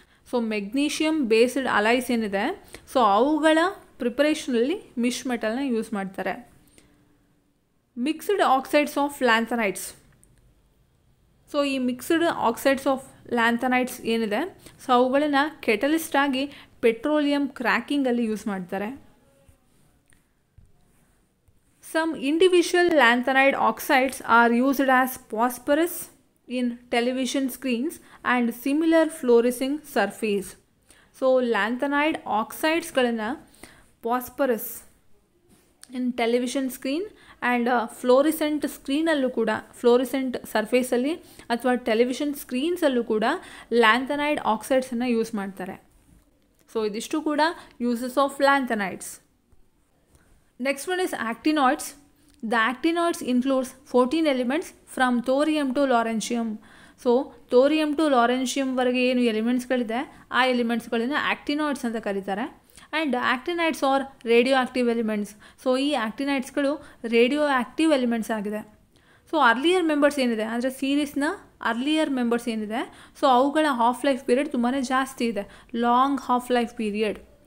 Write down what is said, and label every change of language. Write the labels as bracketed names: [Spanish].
[Kannada] So magnesium based alloys ಏನಿದೆ so ಅವುಗಳ ಪ್ರಿಪರೇಷನಲ್ಲಿ ಮಿಶ್ ಮೆಟಲ್ನ use ಮಾಡ್ತಾರೆ. [English] Mixed oxides of lanthanides. [Kannada] So ಈ ಮಿಕ್ಸ್ಡ್ ಆಕ್ಸೈಡ್ಸ್ ಆಫ್ ಲ್ಯಾಂಥನೈಡ್ಸ್ ಏನಿದೆ ಸೊ ಅವುಗಳನ್ನು ಕೆಟಲಿಸ್ಟ್ ಆಗಿ ಪೆಟ್ರೋಲಿಯಂ ಕ್ರ್ಯಾಕಿಂಗಲ್ಲಿ ಯೂಸ್ ಮಾಡ್ತಾರೆ. [English] Some individual lanthanide oxides are used as phosphorus in television screens and similar fluorescing surface. So lanthanide oxides [Kannada] ಗಳನ್ನ phosphorus in television screen and ಫ್ಲೋರಿಸೆಂಟ್ ಸ್ಕ್ರೀನಲ್ಲೂ ಕೂಡ, ಫ್ಲೋರಿಸೆಂಟ್ ಸರ್ಫೇಸಲ್ಲಿ ಅಥವಾ television ಸ್ಕ್ರೀನ್ಸಲ್ಲೂ ಕೂಡ lanthanide ಆಕ್ಸೈಡ್ಸನ್ನು use ಮಾಡ್ತಾರೆ. So ಇದಿಷ್ಟು ಕೂಡ uses of lanthanides. [English] Next one is actinoids. The actinoids includes 14 elements from thorium to lawrencium. [Kannada] So ಥೋರಿಯಮ್ to ಲಾರೆನ್ಷಿಯಮ್ವರೆಗೆ ಏನು ಎಲಿಮೆಂಟ್ಸ್ಗಳಿದೆ ಆ ಎಲಿಮೆಂಟ್ಸ್ಗಳನ್ನು ಆ್ಯಕ್ಟಿನಾಯ್ಡ್ಸ್ ಅಂತ ಕರೀತಾರೆ. [English] And actinides are radioactive elements. [Kannada] So ಈ ಆ್ಯಕ್ಟಿನೈಡ್ಸ್ಗಳು ರೇಡಿಯೋ ಆ್ಯಕ್ಟಿವ್ ಎಲಿಮೆಂಟ್ಸ್ ಆಗಿದೆ. ಸೊ ಅರ್ಲಿಯರ್ ಮೆಂಬರ್ಸ್ ಏನಿದೆ ಅಂದರೆ ಸೀರೀಸ್ನ ಅರ್ಲಿಯರ್ ಮೆಂಬರ್ಸ್ ಏನಿದೆ so ಅವುಗಳ ಹಾಫ್ ಲೈಫ್ ಪೀರಿಯಡ್ ತುಂಬಾ ಜಾಸ್ತಿ ಇದೆ, ಲಾಂಗ್ ಹಾಫ್ ಲೈಫ್ ಪೀರಿಯಡ್.